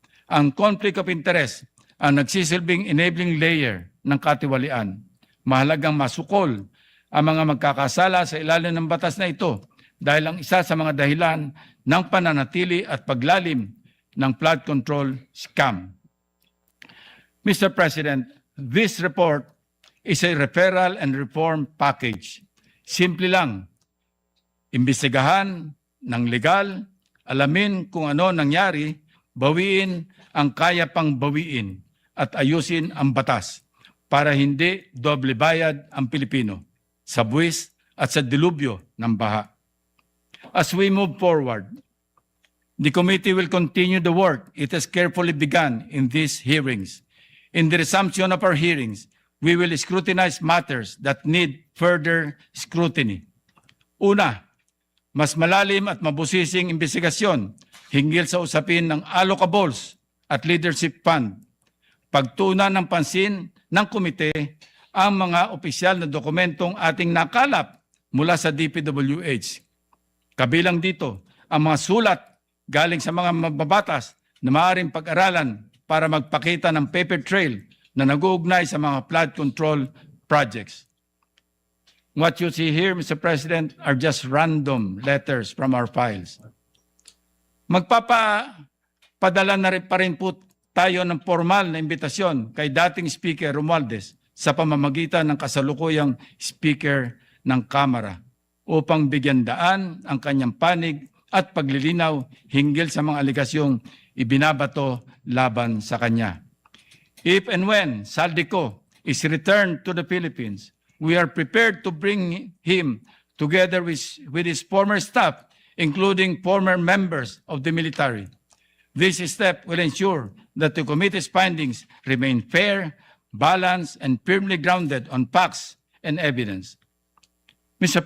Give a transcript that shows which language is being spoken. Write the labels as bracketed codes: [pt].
[tl] Ang conflict of interest ang nagsisilbing [en] enabling layer [tl] ng katiwalian. Mahalagang masukol ang mga magkakasala sa ilalim ng batas na ito dahil ang isa sa mga dahilan ng pananatili at paglalim ng flood control scam. [en] Mr. President, this report is a referral and reform package. [tl] Simple lang, imbestigahan ng legal, alamin kung ano nangyari, bawiin ang kaya pang bawiin at ayusin ang batas para hindi doble bayad ang Pilipino sa buwis at sa dilubyo ng baha. [en] As we move forward, the committee will continue the work it has carefully begun in these hearings. In the resumption of our hearings, we will scrutinize matters that need further scrutiny. [tl] Una, mas malalim at mabusising investigasyon hinggil sa usapin ng allocables at leadership fund. Pagtuunan ng pansin ng komite ang mga opisyal na dokumentong ating nakalap mula sa DPWH. Kabilang dito ang mga sulat galing sa mga mababatas na maaaring pag-aralan para magpakita ng paper trail na nag-uugnay sa mga flood control projects. [en] What you see here, Mr. President, are just random letters from our files. [tl] Magpapadala na rin pa rin po tayo ng formal na imbitasyon kay dating Speaker Romualdez sa pamamagitan ng kasalukuyang Speaker ng Kamara upang bigyan daan ang kanyang panig at paglilinaw hinggil sa mga aligasyong ibinabato laban sa kanya. [en] If and when Saldico is returned to the Philippines, we are prepared to bring him together with his former staff, including former members of the military. This step will ensure that the committee's findings remain fair, balanced, and firmly grounded on facts and evidence. Mr.